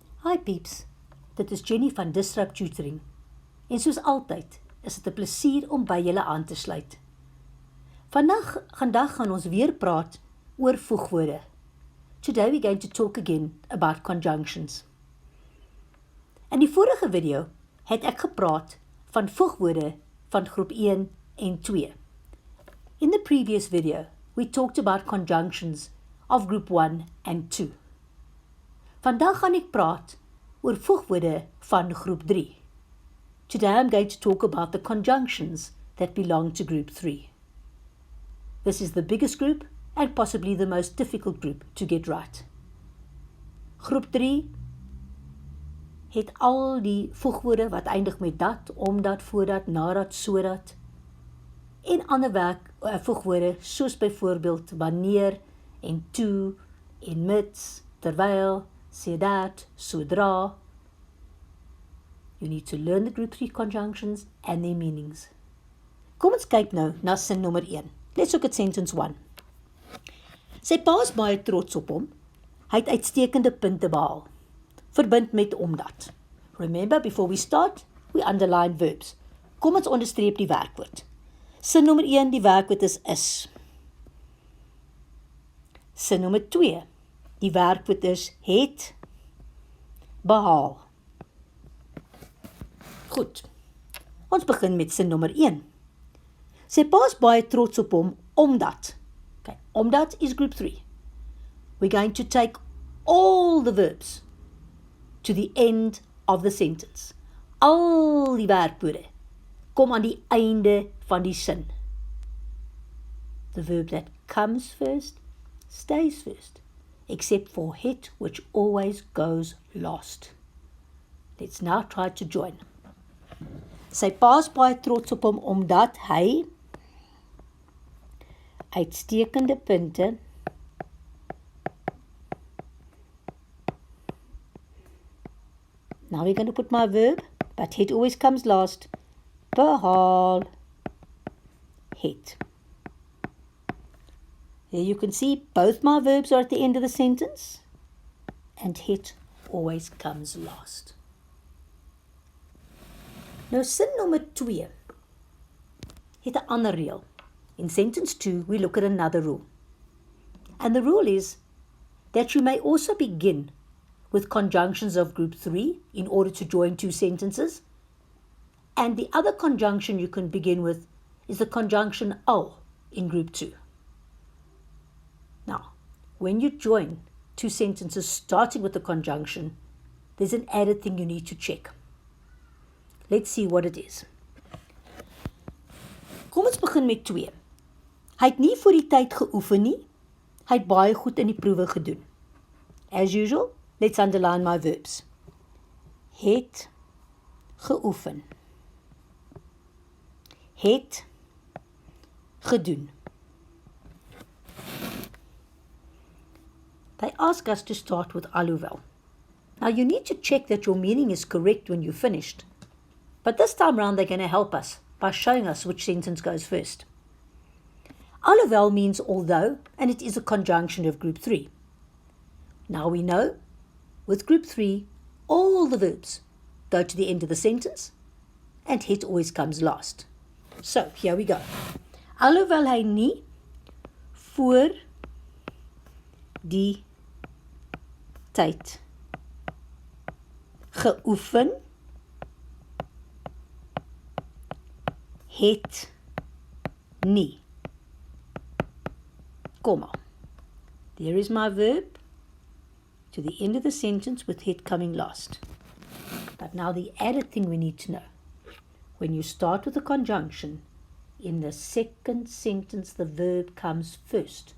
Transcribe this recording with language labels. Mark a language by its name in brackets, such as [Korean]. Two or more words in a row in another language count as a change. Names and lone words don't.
[Afrikaans] Hi peeps, dit is Jenny van Disrupt Tutoring. En soos altyd, is dit 'n plesier om by julle aan te sluit. Vandag gaan ons weer praat oor voegwoorde. [English] Today we're going to talk again about conjunctions. [Afrikaans] In die vorige video het ek gepraat van voegwoorde van groep 1 en 2. [English] In the previous video, we talked about conjunctions of group 1 and 2. [Afrikaans] Vandag gaan ek praat oor voegwoorde van groep 3. [English] Today I'm going to talk about the conjunctions that belong to group 3. This is the biggest group and possibly the most difficult group to get right. [Afrikaans] Groep 3 het al die voegwoorde wat eindig met dat, omdat, voordat, nadat, sodat en ander voegwoorde soos byvoorbeeld wanneer en toe en mits, terwyl, sodat, sodra. [English] You need to learn the group 3 conjunctions and their meanings. [Afrikaans] Kom ons kyk nou na sin nommer 1. [English] Let's look at sentence 1. [Afrikaans] Sy pa is baie trots op hom. Hy het uitstekende punte behaal. Verbind met omdat. [English] Remember, before we start, we underline verbs. [Afrikaans] Kom ons onderstreep die werkwoord. Sin nommer 1, die werkwoord is. Sin nommer 2, die werkwoord is het behaal. Goed, ons begin met sin nommer 1. Sy pa is baie trots op hom, omdat. [English] Okay, omdat is group 3. We're going to take all the verbs to the end of the sentence. [Afrikaans] Al die werkwoorde kom aan die einde van die sin. [English] The verb that comes first stays first, except for het, which always goes last. Let's now try to join. [Afrikaans] Sy pa is baie trots op hom, omdat hy uitstekende punte [English] Now we're going to put my verb, but het always comes last. [Afrikaans] Behaal het. [English] There you can see both my verbs are at the end of the sentence, and het always comes last. [Afrikaans] Nou sin nommer 2 het 'n ander reël. [English] In sentence 2, we look at another rule. And the rule is that you may also begin with conjunctions of group 3 in order to join two sentences. And the other conjunction you can begin with is the conjunction al in group 2. Now, when you join two sentences starting with the conjunction, there's an added thing you need to check. Let's see what it is. [Afrikaans] Kom ons begin met 2. Hy het nie voor die tyd geoefen nie. Hy het baie goed in die proewe gedoen. [English] As usual, let's underline my verbs. [Afrikaans] Het geoefen. Het gedoen. [English] They ask us to start with alhoewel. Now you need to check that your meaning is correct when you're finished. But this time round they're going to help us by showing us which sentence goes first. Alhoewel means although, and it is a conjunction of group 3. Now we know, with group 3, all the verbs go to the end of the sentence, and het always comes last. So, here we go. [Afrikaans] Alhoewel hy nie voor die tyd geoefen het nie. [English] Comma. There is my verb to the end of the sentence with het coming last. But now the added thing we need to know. When you start with a conjunction, in the second sentence the verb comes first.